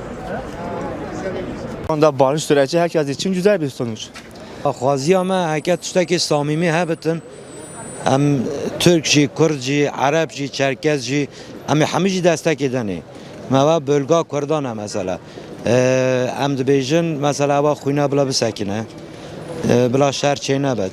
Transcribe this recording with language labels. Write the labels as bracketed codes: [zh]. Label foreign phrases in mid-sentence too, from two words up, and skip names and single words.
[tr] Onda barış süreci herkes için güzel bir sonuç. [ku] Xwaziyama heke tiştekî samîmî hebitin. Em Türk jî, Kurd jî, Arab jî, Çerkez jî, em hemî jî destekê denê. Meva bölga Kurdan e mesela. Em dibêjin mesela eva xwîna bila bisekine. Bila şer çê nebet.